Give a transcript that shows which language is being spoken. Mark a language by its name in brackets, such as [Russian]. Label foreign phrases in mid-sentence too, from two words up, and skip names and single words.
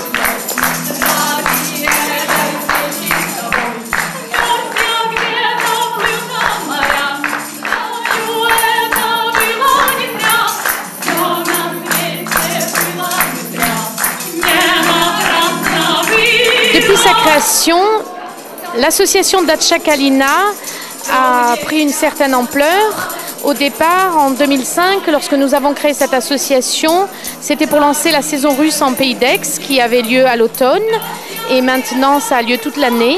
[Russian] Ради этой встречи с тобой, пусть я где-то плыла моря, знаю, это было не зря, все на свете было не зря, не напрасно было. [French] Depuis sa création, l'association Dacha Kalina a pris une certaine ampleur. Au départ, en 2005, lorsque nous avons créé cette association, c'était pour lancer la saison russe en Pays d'Aix qui avait lieu à l'automne et maintenant ça a lieu toute l'année.